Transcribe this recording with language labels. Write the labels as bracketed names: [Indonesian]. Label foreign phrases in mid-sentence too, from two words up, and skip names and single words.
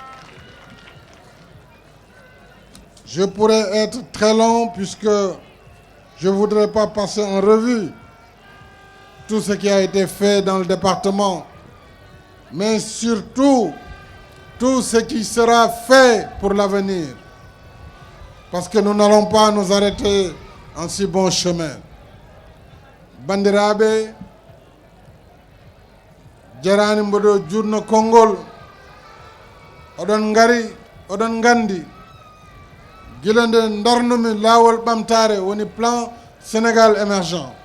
[French] Je pourrais être très long puisque je ne voudrais pas passer en revue tout ce qui a été fait dans le département, mais surtout tout ce qui sera fait pour l'avenir, parce que nous n'allons pas nous arrêter en si bon chemin. [Fula] Bandiraɓe, jarani mboɗo jurno konngol, oɗon ngari, oɗon ngandi, gila nde darnumi laawol ɓamtare woni plan Sénégal émergent.